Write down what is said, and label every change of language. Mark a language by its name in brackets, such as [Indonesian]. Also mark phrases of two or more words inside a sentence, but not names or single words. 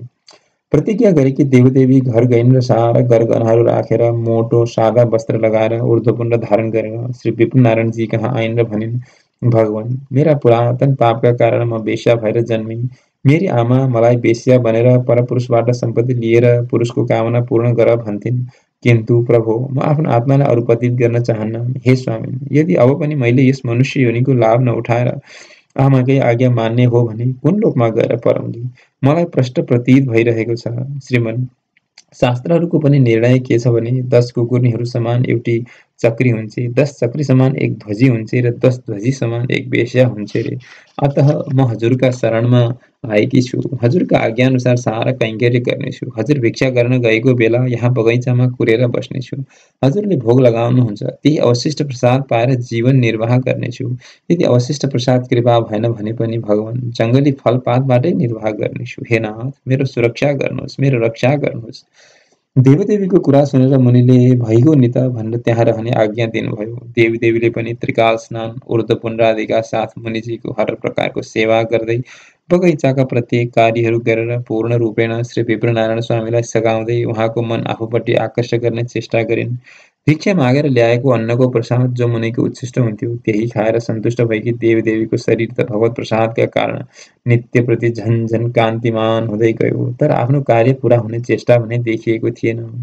[Nepali] प्रतिज्ञा गरेकी देवदेवी घर गइन् र सारा गरगहनाहरू राखेर मोटो सादा वस्त्र लगाएर ऊर्ध्वपुण्ड धारण गरेर श्री विप्रनारायणजी कहाँ आइन् र भनिन्, भगवान, मेरा पुरातन पापका कारण म वेश्या भएर जन्मेँ। मेरी आमा मलाई वेश्या बनेर परपुरुषबाट सम्पत्ति लिएर पुरुषको कामना पूर्ण गर भन्थिन्। किन्तु प्रभो, म आफ्नो आत्मालाई अरूपतित गर्न चाहन्न। हे स्वामी, यदि अब पनि मैले यस मनुष्य योनिको लाभ नउठाएर आमाकै आज्ञा मान्ने हो भने कुन लोकमा गएर परौँली? मलाई प्रष्ट प्रतीत भइरहेको छ। श्रीमन्, शास्त्रहरूको पनि निर्णय के छ भने 10 कुकुर्नीहरू समान एउटी चक्री हुन्छे, 10 चक्री समान एक ध्वजी हुन्छे र 10 ध्वजी समान एक वेश्या हुन्छे रे। अतः म हजुरका शरणमा आएकी छु। हजुरका आज्ञाअनुसार सारा कैङ्कर्य गर्नेछु। हजुर भिक्षा गर्न गएको बेला यहाँ बगैँचामा कुरेर बस्नेछु। हजुरले भोग लगाउनुहुन्छ, त्यही अवशिष्ट प्रसाद पाएर जीवन निर्वाह गर्नेछु। यदि अवशिष्ट प्रसाद कृपा भएन भने पनि भगवान, जङ्गली फलपातबाटै निर्वाह गर्नेछु। हे नाथ, मेरो सुरक्षा गर्नुहोस्, मेरो रक्षा गर्नुहोस्। देवदेवीको कुरा सुनेर मुनिले भइगयो नि त भनेर त्यहाँ रहने आज्ञा दिनुभयो। देवदेवीले पनि त्रिकाल स्नान ऊर्ध्वपुण्ड आदिका साथ मुनिजीको हर प्रकारको सेवा गर्दै बगैँचाका प्रत्येक कार्यहरू गरेर पूर्ण रूपेण श्री विप्रनारायण स्वामीलाई सघाउँदै उहाँको मन आफूपट्टि आकर्षण गर्ने चेष्टा गरिन्। भिक्षा मागेर ल्याएको अन्नको प्रसाद जो मुनिको उच्छिष्ट हुन्थ्यो त्यही खाएर सन्तुष्ट भएकी देवदेवीको शरीर त भगवत प्रसादका कारण नित्यप्रति झन झन कान्तिमान हुँदै गयो, तर आफ्नो कार्य पूरा हुने चेष्टा भने देखिएको थिएन।